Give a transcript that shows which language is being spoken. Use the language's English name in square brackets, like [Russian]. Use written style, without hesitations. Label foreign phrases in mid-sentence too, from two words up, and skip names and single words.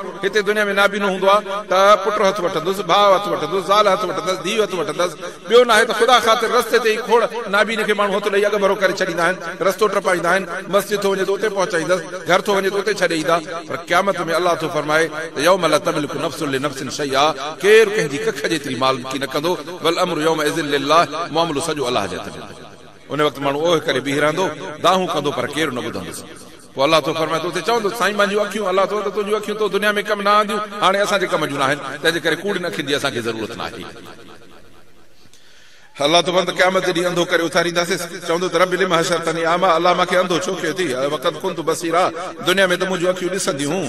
[Sindhi] हिते दुनिया में नाबीनो हूंदो आहे त पुट हथ वठंदुसि, भाउ हथ वठंदुसि, ज़ाल हथ वठंदुसि, धीउ हथ वठंदुसि, ॿियो न आहे त ख़ुदा ख़ातिर रस्ते ते ई खोड़ नाबीने खे माण्हू हथ ॾेई अॻु भरो करे छॾींदा आहिनि, रस्तो टपाईंदा आहिनि, मस्जिद थो वञे त उते पहुचाईंदसि, घर थो वञे त उते छॾे ईंदा। पर क़यामत में अल्लाह थो फरमाए त [Arabic] يوم لا تملك نفس لنفس شيئا, [Sindhi] केरु कंहिंजी कख जेतिरी मालिकी न कंदो, [Arabic] والأمر يومئذ لله, [Sindhi] मामलो सॼो अल्लाह जे हथ में। उन वक़्तु माण्हू ओह करे बीह रहंदो, दाहूं कंदो, पर केरु न ॿुधंदुसि। पोइ अल्लाह तो फरमाए त उते चवंदो साईं मुंहिंजूं अखियूं, अल्लाह तो तुंहिंजूं अखियूं तो दुनिया में कम न आंदियूं, हाणे असांजे कम जूं न आहिनि, तंहिंजे करे कूड़ियुनि अखियुनि जी असांखे ज़रूरत न आहे। अल्लाह तो बंद क़यामत ॾींहुं अंधो करे उथारींदासीं, चवंदो त [Arabic] رب لم حشرتني أعمى, [Sindhi] अल्लाह मूंखे अंधो छो कयो थी, [Arabic] وقد كنت بصيرا, [Sindhi] दुनिया में त मुंहिंजूं अखियूं ॾिसंदियूं हुयूं।